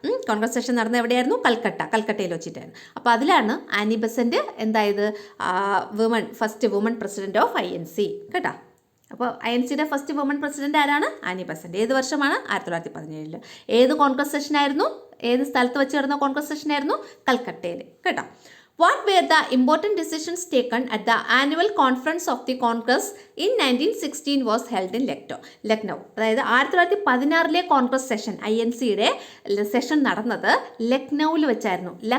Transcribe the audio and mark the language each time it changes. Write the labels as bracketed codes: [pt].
[ml] Congress session നടന്ന എവിടെയായിരുന്നു? കൽക്കട്ടയിൽ വെച്ചിട്ടായിരുന്നു. അപ്പോൾ അതിലാണ് Annie Besant എന്തായത്? [en] first woman president of INC [ml] കേട്ടോ. അപ്പോൾ INCയുടെ ഫസ്റ്റ് വുമൺ പ്രസിഡന്റ് ആരാണ്? Annie Besant. ഏത് വർഷമാണ്? 1917. ഏത് കോൺഗ്രസ് സെഷനായിരുന്നു? ഏത് സ്ഥലത്ത് വെച്ച് നടന്ന കോൺഗ്രസ് സെഷനായിരുന്നു? കൽക്കട്ടയിൽ കേട്ടോ. [en] What were the important decisions taken at the annual conference of the Congress in 1916 was held in Lucknow. [ml] അതായത് 1916 കോൺഗ്രസ് സെഷൻ INCയുടെ സെഷൻ നടന്നത് ലക്നൌവിൽ വെച്ചായിരുന്നു.